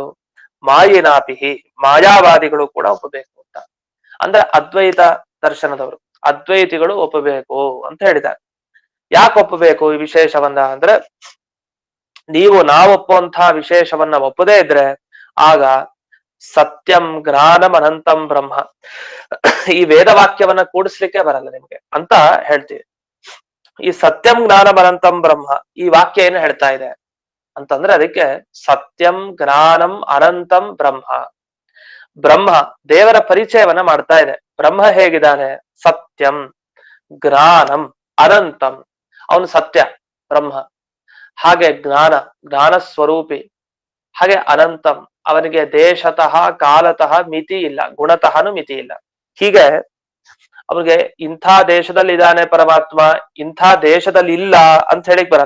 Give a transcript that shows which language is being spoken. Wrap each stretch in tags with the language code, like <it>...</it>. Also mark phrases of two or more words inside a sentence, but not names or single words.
<kn>ಮಾಯಿನಾಪಿಹಿ, ಮಾಯಾವಾದಿಗಳು ಕೂಡ ಒಪ್ಪಬೇಕು ಅಂತ. ಅಂದ್ರೆ ಅದ್ವೈತ ದರ್ಶನದವರು, ಅದ್ವೈತಿಗಳು ಒಪ್ಪಬೇಕು ಅಂತ ಹೇಳಿದ್ದಾರೆ. ಯಾಕೆ ಒಪ್ಪಬೇಕು ಈ ವಿಶೇಷವನ್ನ ಅಂದ್ರೆ, ನಾವು ಒಪ್ಪುವಂತಹ ವಿಶೇಷವನ್ನ ಒಪ್ಪದೇ ಇದ್ರೆ ಆಗ</kn> <sa>ಸತ್ಯಂ ಜ್ಞಾನಂ ಅನಂತಂ ಬ್ರಹ್ಮ,</sa> <kn>ಈ ವೇದವಾಕ್ಯವನ್ನ ಕೂಡಿಸ್ಲಿಕ್ಕೆ ಬರಲ್ಲ ನಿಮ್ಗೆ ಅಂತ ಹೇಳ್ತೀವಿ. ಈ</kn> <sa>ಸತ್ಯಂ ಜ್ಞಾನಂ ಅನಂತಂ ಬ್ರಹ್ಮ</sa> <kn>ಈ ವಾಕ್ಯ ಏನು ಹೇಳ್ತಾ ಇದೆ ಅಂತಂದ್ರೆ, ಅದಕ್ಕೆ</kn> <sa>ಸತ್ಯಂ ಜ್ಞಾನಂ ಅನಂತಂ ಬ್ರಹ್ಮ,</sa> <kn>ಬ್ರಹ್ಮ ದೇವರ ಪರಿಚಯವನ್ನ ಮಾಡ್ತಾ ಇದೆ. ಬ್ರಹ್ಮ ಹೇಗಿದ್ದಾನೆ?</kn> <sa>ಸತ್ಯಂ ಜ್ಞಾನಂ ಅನಂತಂ,</sa> <kn>ಅವನು ಸತ್ಯ ಬ್ರಹ್ಮ. ಹಾಗೆ ಜ್ಞಾನ, ಜ್ಞಾನ ಸ್ವರೂಪಿ. ಹಾಗೆ ಅನಂತಂ, ಅವನಿಗೆ</kn> <sa>ದೇಶತಃ ಕಾಲತಃ</sa> <kn>ಮಿತಿ ಇಲ್ಲ, ಗುಣತಃನು ಮಿತಿ ಇಲ್ಲ. ಹೀಗೆ ಅವನಿಗೆ ಇಂಥ ದೇಶದಲ್ಲಿ ಇದ್ದಾನೆ ಪರಮಾತ್ಮ, ಇಂಥ ದೇಶದಲ್ಲಿ ಇಲ್ಲ ಅಂತ ಹೇಳಿಕ್ ಬರಲ್ಲ.</kn>